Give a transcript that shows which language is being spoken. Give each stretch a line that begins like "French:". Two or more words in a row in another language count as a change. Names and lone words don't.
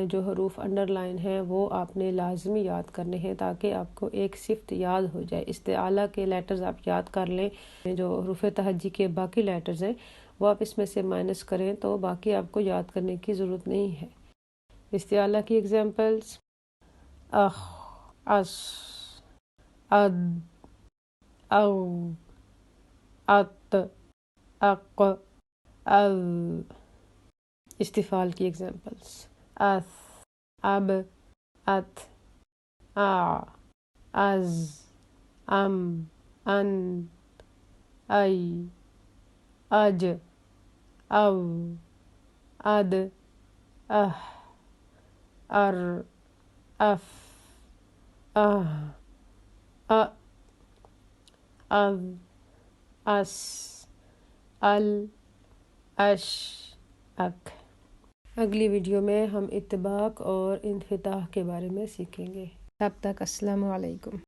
Urdu: جو حروف
English: under line
Urdu: ہیں وہ آپ نے لازمی یاد کرنے ہیں تاکہ آپ کو ایک صفت یاد ہو جائے۔ استعالہ کے لیٹرز آپ یاد کر لیں، جو حروف تہجی کے باقی لیٹرز ہیں وہ آپ اس میں سے مائنس کریں تو باقی آپ کو یاد کرنے کی ضرورت نہیں ہے۔ استعالہ کی ایگزامپلز:
Arabic: اخ، اس، اد، او، ات، اق، از۔
Urdu: استفال کی ایگزامپلز:
Arabic: اس، اب، ات، آ، از، ام، ان، ای، اج، او، اد، اہ، ار، اف، اہ، اَ، اذ، اس، ال، اش، اک۔
Urdu: اگلی ویڈیو میں ہم اطباق اور انفتاح کے بارے میں سیکھیں گے۔ تب تک
Arabic: السلام علیکم۔